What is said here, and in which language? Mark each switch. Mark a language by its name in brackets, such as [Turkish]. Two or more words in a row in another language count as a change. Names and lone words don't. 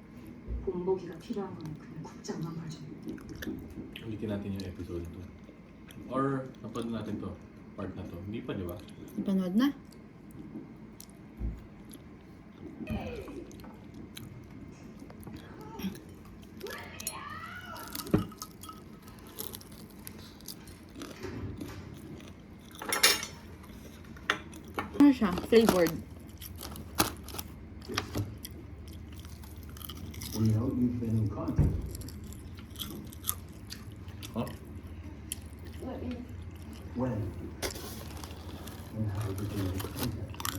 [Korean] 본보기가 필요한 거는 그냥 국장만 봐줘. [Filipino] Ulitin natin yung episode 2. Or napanood natin to? Part na to? Hindi pa, di ba? Napanood na. Ano siya? Flavored. [English] We know you've been in contact. Huh? When? And how did you make contact?